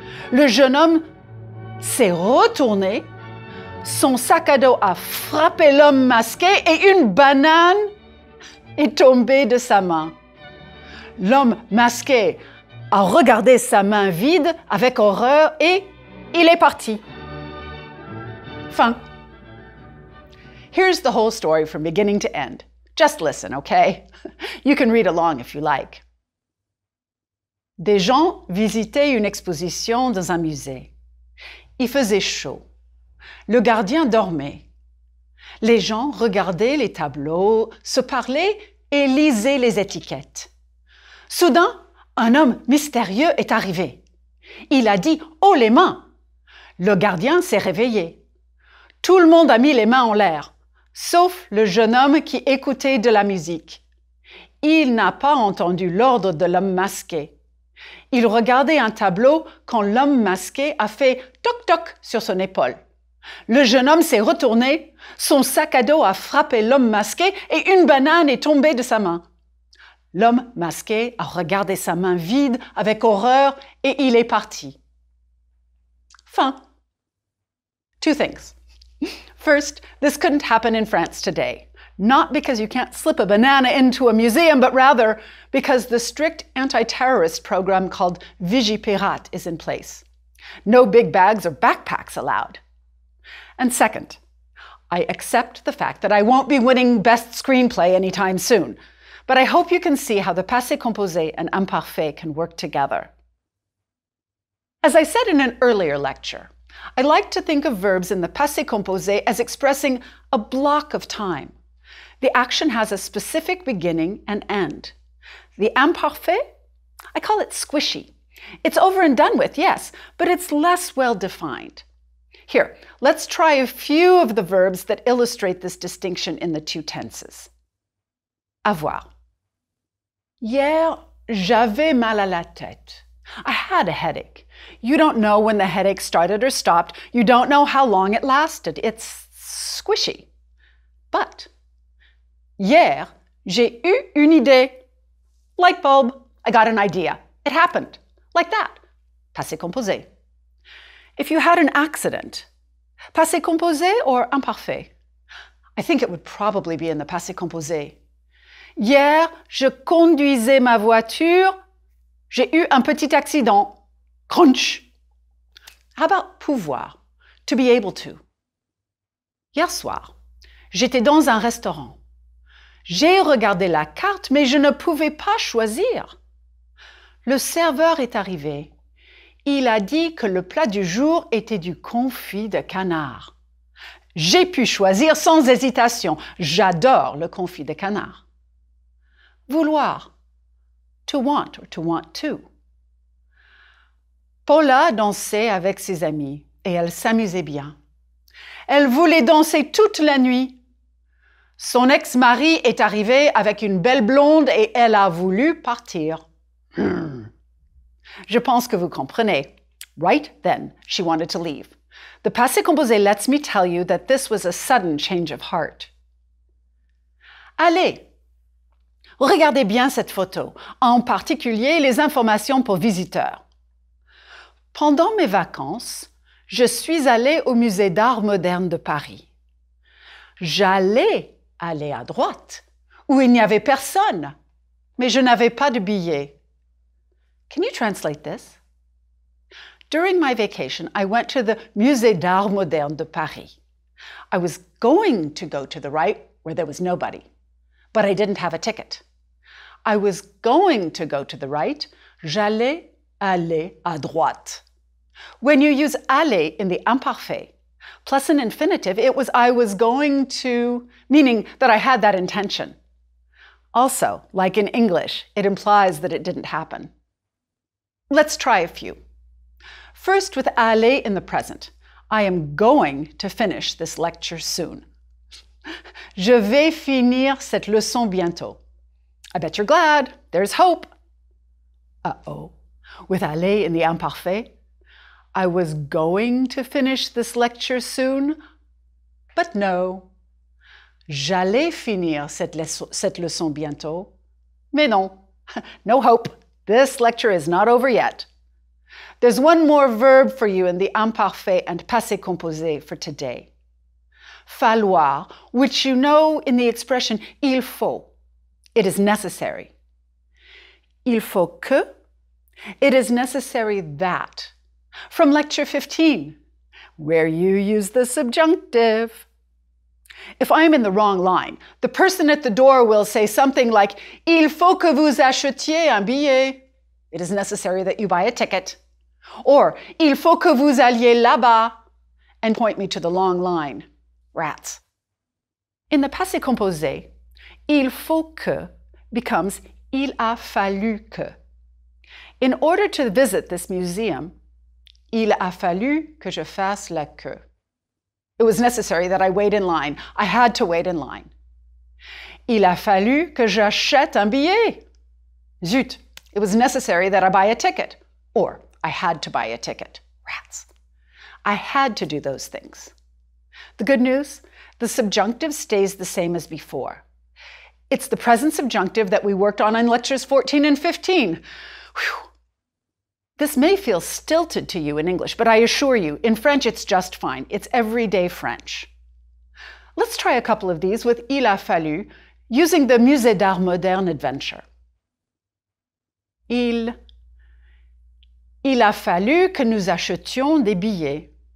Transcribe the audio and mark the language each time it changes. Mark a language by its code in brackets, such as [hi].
[fr] Le jeune homme s'est retourné, son sac à dos a frappé l'homme masqué et une banane est tombée de sa main. L'homme masqué a regardé sa main vide avec horreur et il est parti. Fin. [en] Here's the whole story from beginning to end. Just listen, okay? You can read along if you like. [fr] Des gens visitaient une exposition dans un musée. Il faisait chaud. Le gardien dormait. Les gens regardaient les tableaux, se parlaient et lisaient les étiquettes. Soudain, un homme mystérieux est arrivé. Il a dit « haut les mains ». Le gardien s'est réveillé. Tout le monde a mis les mains en l'air, sauf le jeune homme qui écoutait de la musique. Il n'a pas entendu l'ordre de l'homme masqué. Il regardait un tableau quand l'homme masqué a fait toc-toc sur son épaule. Le jeune homme s'est retourné, son sac à dos a frappé l'homme masqué et une banane est tombée de sa main. L'homme masqué a regardé sa main vide avec horreur et il est parti. Fin. [en] Two things. First, this couldn't happen in France today. Not because you can't slip a banana into a museum, but rather because the strict anti-terrorist program called Vigipirate is in place. No big bags or backpacks allowed. And second, I accept the fact that I won't be winning Best Screenplay anytime soon, but I hope you can see how the passé composé and imparfait can work together. As I said in an earlier lecture, I like to think of verbs in the passé composé as expressing a block of time. The action has a specific beginning and end. The imparfait I call it squishy. It's over and done with, yes, but it's less well defined. Here, let's try a few of the verbs that illustrate this distinction in the two tenses. [fr] Avoir. Hier, j'avais mal à la tête. [en] I had a headache. You don't know when the headache started or stopped. You don't know how long it lasted. It's squishy. But, [fr] hier, j'ai eu une idée. [en] Light bulb. I got an idea. It happened. Like that. Passé composé. If you had an accident, passé composé or imparfait? I think it would probably be in the passé composé. [fr] Hier, je conduisais ma voiture. J'ai eu un petit accident. Crunch. [en] How about pouvoir? To be able to. [fr] Hier soir, j'étais dans un restaurant. J'ai regardé la carte, mais je ne pouvais pas choisir. Le serveur est arrivé. Il a dit que le plat du jour était du confit de canard. J'ai pu choisir sans hésitation. J'adore le confit de canard. Vouloir. [en] To want or to want to. [fr] Paula dansait avec ses amis et elle s'amusait bien. Elle voulait danser toute la nuit. Son ex-mari est arrivé avec une belle blonde et elle a voulu partir. Je pense que vous comprenez. [en] Right then, she wanted to leave. The passé composé lets me tell you that this was a sudden change of heart. [fr] Allez, regardez bien cette photo, en particulier les informations pour visiteurs. Pendant mes vacances, je suis allée au musée d'art moderne de Paris. J'allais aller à droite, où il n'y avait personne, mais je n'avais pas de billet. [en] Can you translate this? During my vacation, I went to the Musée d'Art Moderne de Paris. I was going to go to the right, where there was nobody, but I didn't have a ticket. I was going to go to the right. [fr] J'allais aller à droite. [en] When you use aller in the imparfait, plus an infinitive, it was I was going to, meaning that I had that intention. Also, like in English, it implies that it didn't happen. Let's try a few. First, with aller in the present. I am going to finish this lecture soon. [fr] Je vais finir cette leçon bientôt. [en] I bet you're glad. There's hope. Uh-oh. With aller in the imparfait, I was going to finish this lecture soon, but no. [fr] J'allais finir cette leçon bientôt, mais non. [en] No hope. This lecture is not over yet. There's one more verb for you in the imparfait and passé composé for today. Falloir, which you know in the expression il faut. It is necessary. [fr] Il faut que. [en] It is necessary that. From lecture 15, where you use the subjunctive. If I'm in the wrong line, the person at the door will say something like, [fr] Il faut que vous achetiez un billet. [en] It is necessary that you buy a ticket. Or, [fr] Il faut que vous alliez là-bas, [en] and point me to the long line. Rats. In the passé composé, il faut que becomes [fr] il a fallu que. [en] In order to visit this museum, [fr] il a fallu que je fasse la queue. [en] It was necessary that I wait in line. I had to wait in line. [fr] Il a fallu que j'achète un billet. [en] Zut, it was necessary that I buy a ticket. Or, I had to buy a ticket. Rats. I had to do those things. The good news, the subjunctive stays the same as before. It's the present subjunctive that we worked on in lectures 14 and 15. Whew. This may feel stilted to you in English, but I assure you, in French it's just fine. It's everyday French. Let's try a couple of these with il a fallu, using the Musée d'Art Moderne adventure. [fr] Il a fallu que nous achetions des billets.